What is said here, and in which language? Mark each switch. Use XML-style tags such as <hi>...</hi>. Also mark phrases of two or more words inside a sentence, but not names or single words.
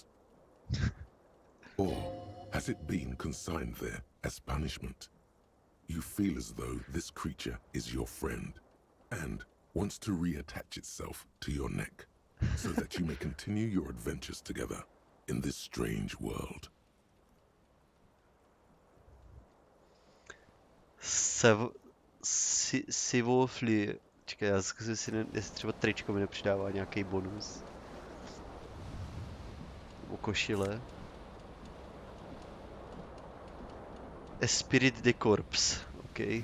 <en>Or has it been consigned there as punishment? You feel as though this creature is your friend and wants to reattach itself to your neck so that you may continue your adventures together in this strange world. Sivofli.</en> <cs>Čekaj, já zkusím si, jestli třeba tričko mi nepřidává nějaký bonus. Nebo košile. Spirit de Corps. OK.</cs>